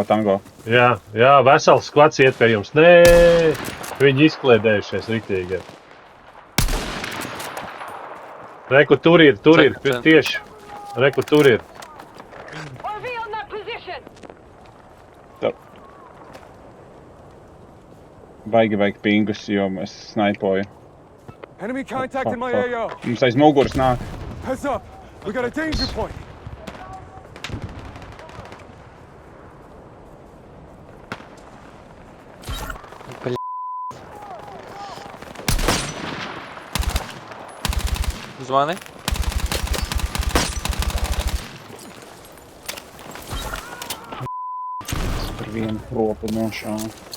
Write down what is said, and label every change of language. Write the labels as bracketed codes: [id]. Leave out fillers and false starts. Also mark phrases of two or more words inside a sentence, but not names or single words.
[lv] Jā, vesels skvats iet pie jums. Nē, viņi izkliedējušies riktīgi. Reku, tur ir, tieši. Reku, tur ir. Baigi pingus, jo es snaipoju. [en] Enemy contact in my AO. [lv] Mums aiz muguras nāk. [en] Heads up. We got a danger point. [lv] Zvani. Par vienu roku nošāvu.